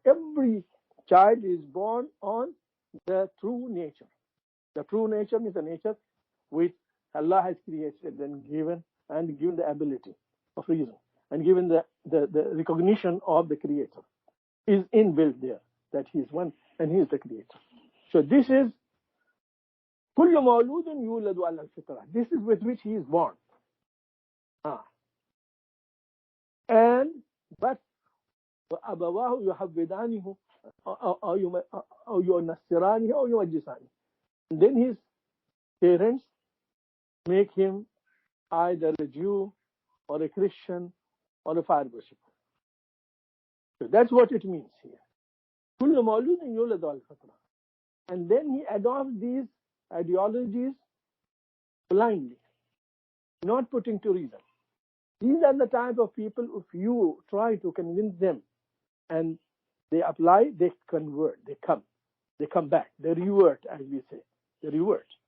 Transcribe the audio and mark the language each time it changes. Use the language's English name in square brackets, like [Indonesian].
[English] Every child is born on the true nature. The true nature means the nature which Allah has created and given the ability of reason and given the recognition of the Creator is inbuilt there, that He is one and He is the Creator. So this is [Arabic] كل مولود يولد على الفطرة. [English] This is with which he is born. But [Arabic] وأبواه يحودانه أو ينصرانه أو يمجسانه. [English] Then his parents make him either a Jew or a Christian or a fire worshipper. So that's what it means here. [Arabic] كل مولود يولد على الفطرة. [English] And then he adopts these ideologies blindly, not putting to reason. These are the type of people, if you try to convince them and they apply, they convert, they come back, they revert, as we say. They revert.